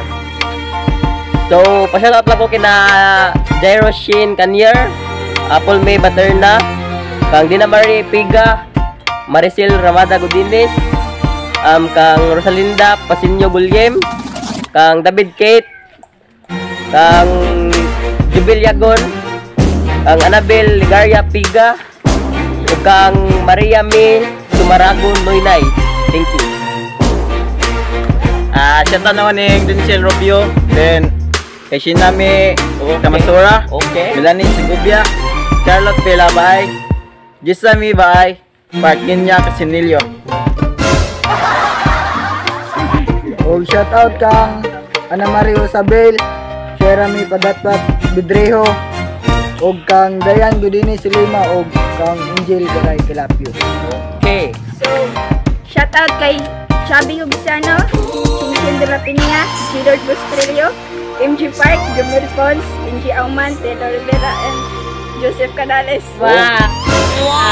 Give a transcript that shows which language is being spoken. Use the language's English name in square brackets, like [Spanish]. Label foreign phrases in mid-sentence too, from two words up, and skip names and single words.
[Filipino] So, pa-shoutout lang po kina Jairo Sheen Canyar, Apple May Baterna, kang Dina Marie Piga, Maricel Ramada Godines, kang Rosalinda Pasinyo Gulyem, kang David Kate, kang Jubil Yagon, kang Annabel Ligaria Piga, [Cebuano] ug kang [Filipino] Maria May Sumaragon Noynay. [English] Thank you. [Filipino] Shoutout naman ni Denzel Rubio, then kay Shinami Kamasura, Melanie Sigubia, Charlotte Pela Bahay, Gisami Bahay, Parkin niya Kasinilyo. [Cebuano] Og shoutout kang Ana Maria Isabel, Jeremy Padatpat Bidreho, og kang Dayan Godines Lima, og kang Angel Garay Kilapio. [Filipino] Okay. So, shoutout kay Chubby Hubisano, Chinchil De La Peña, Gilard Bustrillo, MG Park, Jomel Pons, MG Auman, Taylor Rivera, and Joseph Canales.